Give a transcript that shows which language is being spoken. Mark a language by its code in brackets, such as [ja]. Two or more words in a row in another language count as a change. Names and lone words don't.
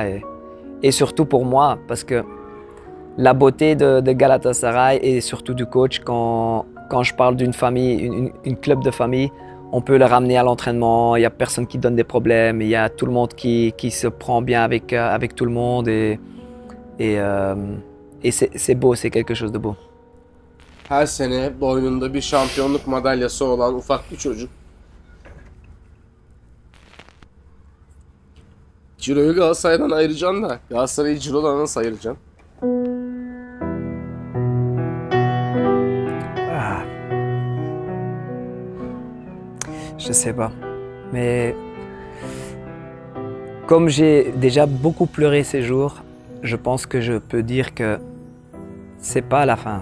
[fr] Et surtout pour moi, parce que la beauté de Galatasaray et surtout du coach, quand je parle d'une famille, une club de famille, on peut le ramener à l'entraînement, il n'y a personne qui donne des problèmes, il y a tout le monde qui se prend bien avec tout le monde et c'est beau, c'est quelque chose de beau. [tr] Her sene boynunda bir şampiyonluk madalyası olan ufak bir çocuk. Ciro'yu Galatasaray'dan ayıracaksın da Galatasaray'ı Ciro'dan nasıl ayıracaksın? [fr] Je sais pas, mais comme j'ai déjà beaucoup pleuré ces jours, je pense que je peux dire que c'est pas la fin.